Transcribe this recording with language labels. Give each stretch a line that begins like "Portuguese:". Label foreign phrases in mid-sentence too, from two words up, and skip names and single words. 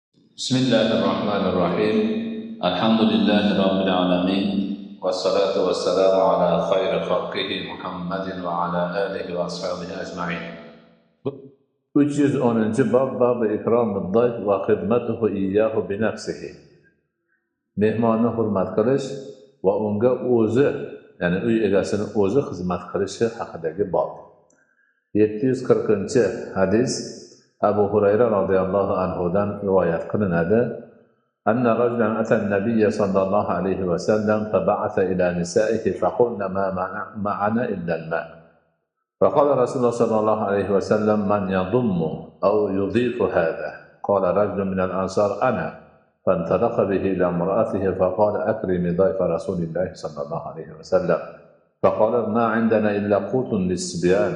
Arabic: بسم الله الرحمن الرحيم الحمد لله رب العالمين والصلاة والسلام على خير خلقه محمد وعلى آله وأصحابه أجمعين 310 باب إكرام الضيف وخدمته إياه بنفسه.
Uzbek: Mehmonni hurmat qilish va unga o'zi, ya'ni uy egasini o'zi xizmat qilishi haqidagi bab. 740-hadis Abu Hurayra
Arabic: رضي الله عنه
Uzbek: rivoyat qilinadi.
Arabic: أن رجلا أتى النبي صلى الله عليه وسلم فبعث إلى نسائه فقلن ما معنا إلا الماء'. فقال رسول الله صلى الله عليه وسلم من يضم أو يضيف هذا؟ قال رجل من الأنصار أنا، فانطلق به إلى امرأته فقال أكرمي ضيف رسول الله صلى الله عليه وسلم. فقالت ما عندنا إلا قوت للصبيان.